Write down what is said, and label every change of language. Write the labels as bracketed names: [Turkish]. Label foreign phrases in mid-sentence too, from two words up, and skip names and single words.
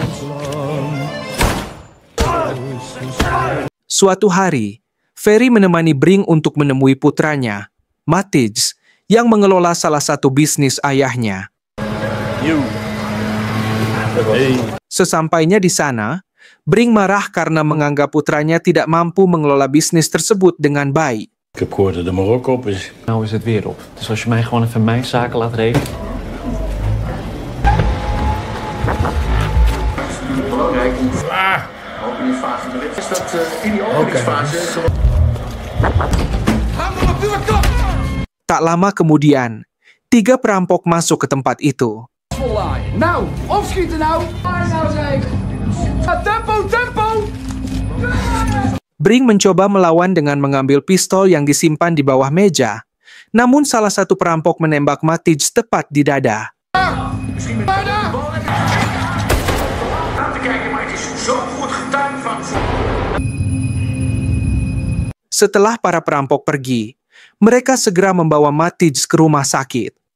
[Indonesian] Suatu hari, Ferry menemani Bring untuk menemui putranya, Matthijs, yang mengelola salah satu bisnis ayahnya. Sesampainya di sana, Bring marah karena menganggap putranya tidak mampu mengelola bisnis tersebut dengan baik. [Dutch] Ik heb gehoord dat de Marokko op is. Nou is het weer op. Dus als je mij gewoon even mijn zaken laat regelen. [Indonesian] Tak lama kemudian, 3 perampok masuk ke tempat itu. [Dutch] Nou, opschieten nou! Nou zeg! Tempo, tempo! [Indonesian] Bring mencoba melawan dengan mengambil pistol yang disimpan di bawah meja. Namun salah satu perampok menembak Matthijs tepat di dada. Setelah para perampok pergi, mereka segera membawa Matthijs ke rumah sakit.